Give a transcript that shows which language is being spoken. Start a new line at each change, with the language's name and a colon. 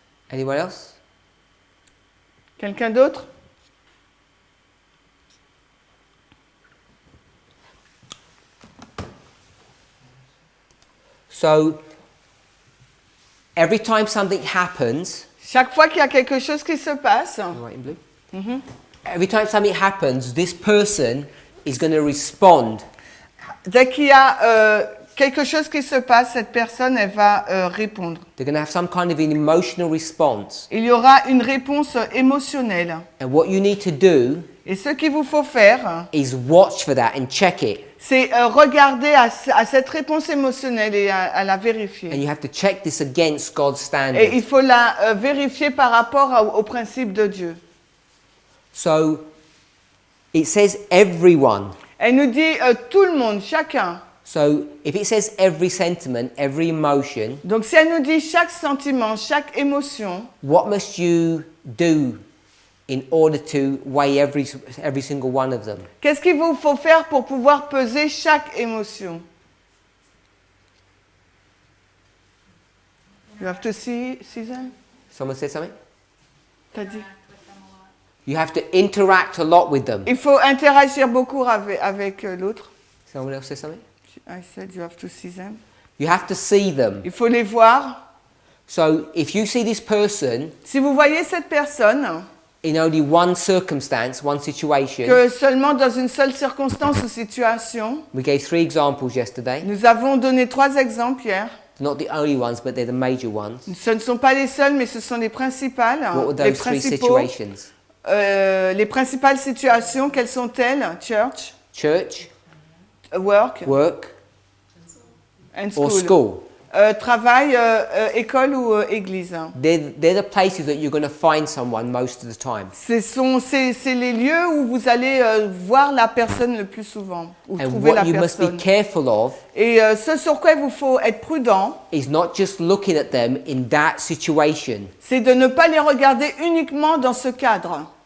English: Anyone else?
French: Quelqu'un d'autre?
English: So, every time something happens,
French: Chaque fois qu'il y a quelque chose qui se passe,
English: right in blue? Every time something happens, this person is going to respond.
French: dès qu'il y a quelque chose qui se passe, cette personne, elle va répondre.
English: They're going to have some kind of an emotional response.
French: Il y aura une réponse émotionnelle.
English: And what you need to do
French: Et ce qu'il vous faut faire,
English: is watch for that and check it.
French: c'est regarder à cette réponse émotionnelle et à la
English: And
French: vérifier.
English: you have to check this against God's
French: Et il
English: standards.
French: faut la vérifier par rapport au principe de Dieu.
English: So, it says everyone.
French: Elle nous dit tout le monde, chacun.
English: So, if it says every sentiment, every emotion,
French: Donc si elle nous dit chaque sentiment, chaque émotion,
English: what must you do in order to weigh every single one of them?
French: qu'est-ce qu'il vous faut faire pour pouvoir peser chaque émotion?
English: You have to see them? Someone said something?
French: T'as dit?
English: You have to interact a lot with them.
French: Il faut interagir beaucoup avec l'autre.
English: Someone else said something? I said you have to see them. You have to see them.
French: Il faut les voir.
English: So if you see this person
French: Si vous voyez cette personne,
English: in only one circumstance, one situation,
French: que seulement dans une seule circonstance ou situation,
English: we gave 3 examples yesterday.
French: nous avons donné 3 exemples hier.
English: Not the only ones, but they're the major ones.
French: Ce ne sont pas les seuls, mais ce sont les principales.
English: What were
French: Les
English: those 3
French: principaux.
English: situations?
French: Les principales situations, quelles sont-elles?
English: Church, Church, work, work, and or school.
French: Travail, école ou église.
English: They're the places that you're going to find someone most of the time.
French: C'est les lieux où vous allez voir la personne le plus souvent, ou
English: And
French: trouver la
English: what you must be
French: personne.
English: careful of
French: Et ce sur quoi il vous faut être prudent,
English: is not just looking at them in that situation.
French: c'est de ne pas les regarder uniquement dans ce cadre.